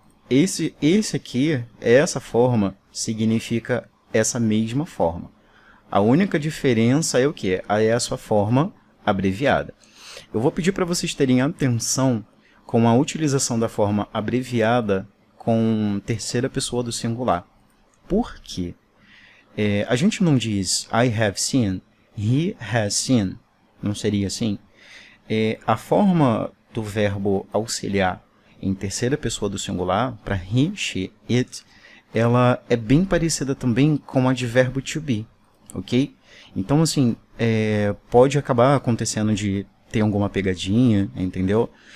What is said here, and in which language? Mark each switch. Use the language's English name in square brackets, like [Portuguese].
[Portuguese] Esse aqui, essa forma, significa essa mesma forma. A única diferença é o quê? É a sua forma abreviada. Eu vou pedir para vocês terem atenção com a utilização da forma abreviada com terceira pessoa do singular. Por quê? A gente não diz [English] I have seen, he has seen. [Portuguese] Não seria assim? A forma do verbo auxiliar em terceira pessoa do singular, para he, she, it, ela é bem parecida também com a de verbo to be, ok? Então, assim, pode acabar acontecendo de ter alguma pegadinha, entendeu?